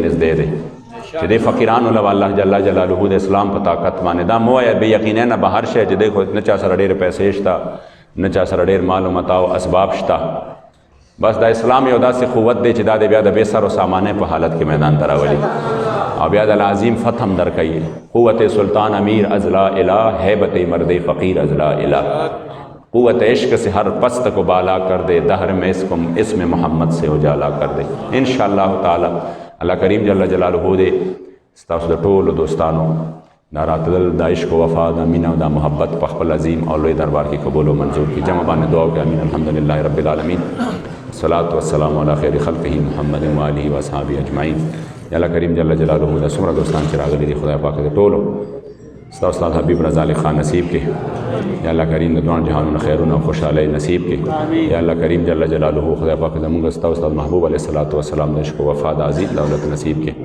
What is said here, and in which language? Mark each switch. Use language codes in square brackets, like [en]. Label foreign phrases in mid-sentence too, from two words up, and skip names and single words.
[ps] نږدې دی چې د فقیرانو له الله [ar] جل جلاله [ps] د اسلام په طاقت باندې دا مو وایه بې یقینه نه به هر شی چې دی خو نه چا سره ډېرې پیسې شته نه چا سره ډېر مال و متاع او اسباب شته بس دا اسلام یو داسې قوت دی چې دا د بیا د بې سر و سامانه په حالت کې میدان ته راولي او بیا د العظیم فتح هم درکوي [fa] قوت سلطان امیر از لا الہ ہیبت مرد فقیر از لا الہ [ur] قوت عشق سے ہر پست کو بالا کر دے دہر میں اسم محمد سے اجالا کر دے [ar] انشاءاللہ تعالی [ps] الله کریم [ar] جل جلاله [ps] دې ستاسو د ټولو دوستانو دا راتلل د عشق و وفا د مینه او د محبت په خپل عظیم او لوی دربار کې قبول او منظور کړي جمع باندې دعا وکړئ امین [ar] الحمدلله رب العالمین والصلاة والسلام علی خیر خلقه محمد و آله و اصحابه اجمعین [ps] یا الله کریم [ar] جل جلاله [ps] د څومره دوستان چې راغلي دي خدای پاک دې ټولو ستا استاد حبیب رضا علی خان نصیب کې یا الله کریم د دوه جهانونو خیرونه او خوشحالۍ نصیب کې یا الله کریم جل جلاله خدای پاک زموږ ستا استاد محبوب [ar] علیه الصلاۃ والسلام [ps] د عشق او وفا د عزیز دولت نصیب